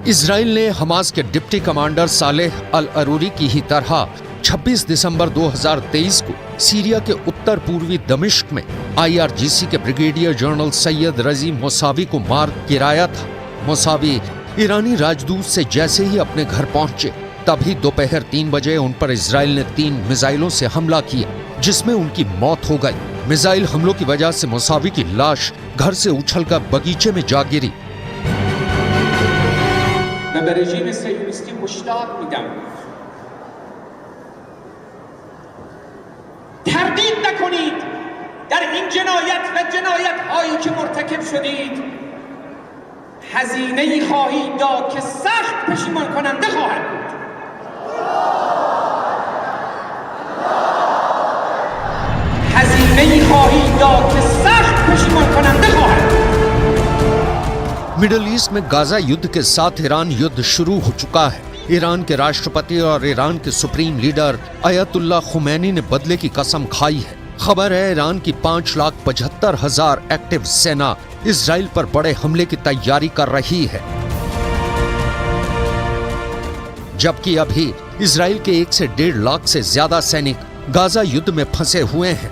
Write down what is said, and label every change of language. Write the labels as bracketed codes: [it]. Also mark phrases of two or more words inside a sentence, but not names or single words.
[hi] इजराइल ने हमास के [en] deputy commander [hi] सालेह अल अरूरी की ही तरह 26 दिसंबर 2023 को सीरिया के उत्तर पूर्वी दमिश्क में IRGC के [en] brigadier general [hi] सैयद रजी मोसावी को मार गिराया था। मोसावी ईरानी राजदूत से जैसे ही अपने घर पहुंचे तभी दोपहर 3 बजे उन पर इजराइल ने 3 मिसाइलों से हमला किया, जिसमें उनकी मौत हो गई। मिसाइल हमलों की वजह से मोसावी की लाश घर से उछलकर बगीचे में जा गिरी। [fa] تردید نکنید در این جنایت و جنایت هایی که مرتکب شدید هزینه‌ای خواهید داد که سخت پشیمان کننده خواهد بود. هزینه‌ای خواهید داد که سخت پشیمان کننده خواهد بود. [hi] मिडल ईस्ट में गाजा युद्ध के साथ ईरान युद्ध शुरू हो चुका है। ईरान के राष्ट्रपति और ईरान के [en] supreme leader [hi] अयतुल्ला खुमैनी ने बदले की कसम खाई है। खबर है ईरान की 5,75,000 एक्टिव सेना इजराइल पर बड़े हमले की तैयारी कर रही है, जबकि अभी इजराइल के 1 से 1.5 लाख से ज्यादा सैनिक गाजा युद्ध में फंसे हुए हैं।